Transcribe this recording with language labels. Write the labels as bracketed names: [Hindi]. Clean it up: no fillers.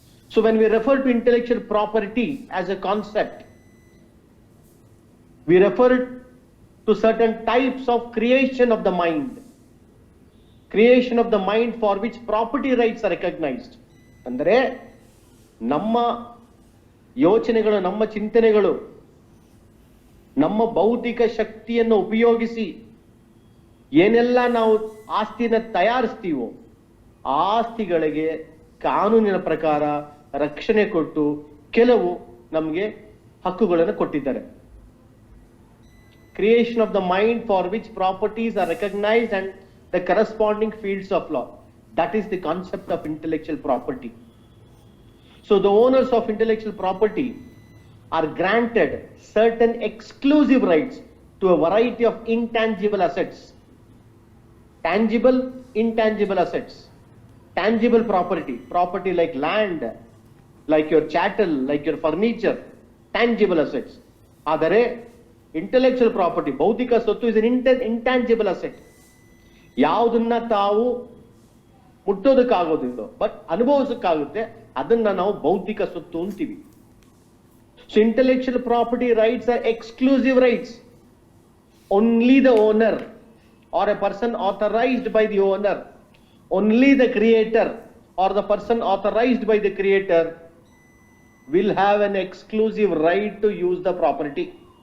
[English] So when we refer to intellectual property as a concept, we refer to certain types of creation of the mind. Creation of the mind for which property rights are recognized. [Kannada] ಅಂದರೆ ನಮ್ಮ ಯೋಚನೆಗಳು, ನಮ್ಮ ಚಿಂತನೆಗಳು, ನಮ್ಮ ಬೌದ್ಧಿಕ ಶಕ್ತಿಯನ್ನು ಉಪಯೋಗಿಸಿ ಏನೆಲ್ಲ ನಾವು ಆಸ್ತಿನ ತಯಾರಿಸ್ತೀವೋ ಆ ಆಸ್ತಿಗಳಿಗೆ ಕಾನೂನಿನ ಪ್ರಕಾರ ರಕ್ಷಣೆ ಕೊಟ್ಟು ಕೆಲವು ನಮಗೆ ಹಕ್ಕುಗಳನ್ನು ಕೊಟ್ಟಿದ್ದಾರೆ. [English] Creation of the mind for which properties are recognized and the corresponding fields of law. That is the concept of intellectual property. So the owners of intellectual property are granted certain exclusive rights to a variety of intangible assets. Tangible, intangible assets. Tangible property like land, like your chattel, like your furniture, tangible assets. [Kannada] ಆದರೆ [English] intellectual property, [Kannada] ಬೌದ್ಧಿಕ ಸ್ವತ್ತು, [English] is an intangible asset. [Kannada] ಯಾವುದನ್ನ ತಾವು ಮುಟ್ಟೋದಕ್ಕಾಗೋದಿಲ್ಲ but ಅನುಭವಿಸಕ್ಕಾಗುತ್ತೆ, ಅದನ್ನ ನಾವು ಬೌದ್ಧಿಕ ಸ್ವತ್ತು ಅಂತೀವಿ. [English] So intellectual property rights are exclusive rights. Only the owner or a person authorized by the owner, only the creator or the person authorized by the creator will have an exclusive right to use the property.